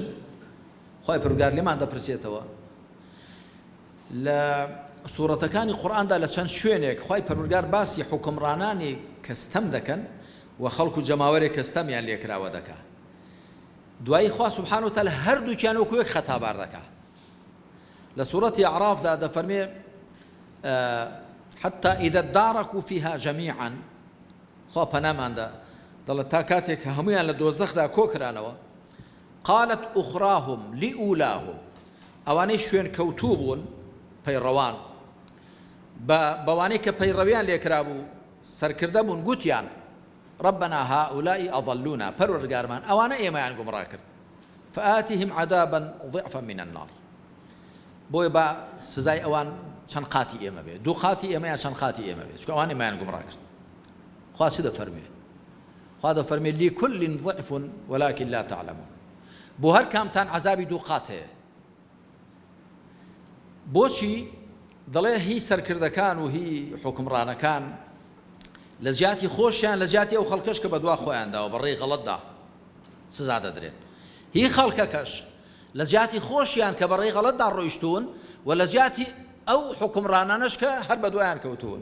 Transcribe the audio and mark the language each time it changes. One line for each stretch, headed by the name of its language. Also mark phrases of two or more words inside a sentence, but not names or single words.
Central Kurdish: خوای پەروەردگار لێمان دەپرسێتەوە لە سوورەتەکانی قورئاندا لە چەند شوێنێک خوای پەروەردگار باسی حکومڕانانی کەستەم دەکەن و خەڵک و جەماوەرێک کەستەمیان لێکراوە دەکات. دوایی خوا
Arabic: سبحانه وتعالى
Central Kurdish: هەردووکیان وەکو یەک خەتابار دەکات. لە سوورەتی ئەعرافدا دەفەرمێ
Arabic: حتى إذا اداركوا فيها جميعا،
Central Kurdish: خوا پەناماندا دەڵێت تا کاتێک کە هەمویان لە دۆزەخدا کۆکرانەوە،
Arabic: قالت أخراهم لأولاهم،
Central Kurdish: ئەوانەی شوێن کەوتوو بوون پەیڕەوان بەوانەی کە پەیڕەویان لێکرا بوو سەرکردە بوون، گوتیان
Arabic: ربنا هؤلاء أضلونا،
Central Kurdish: پەروەردگارمان ئەوانە ئێمەیان گومڕا کرد،
Arabic: فآتهم عذابا ضعفا من النار،
Central Kurdish: بۆیە بە سزای ئەوان چەند قاتی ئێمە بێ، دوو قاتی ئێمە یان چەند قاتی ئێمە بێ، چونکە ئەوان ئێمەیان گومڕا کرد. خوا چی دەفەرمێ؟ خوا دەفەرمێ
Arabic: لكل ضعف ولكن لا تعلمون،
Central Kurdish: بۆ هەر کامتان عەزابی دوو قات هەیە. بۆچی دەڵێ هی سەرکردەکان و هی حکومڕانەکان لە جیاتی خۆشیان لە جیاتی ئەو خەڵکەش کە بەدوا خۆیانداوە بەڕێی غەڵەتدا سزا دەدرێن، هی خەڵکەکەش لە جیاتی خۆشیان کە بەڕێی غەڵەتدا ڕۆیشتون و لە جیاتی ئەو حکومڕانانەش کە هەر بەدوایان کەوتون.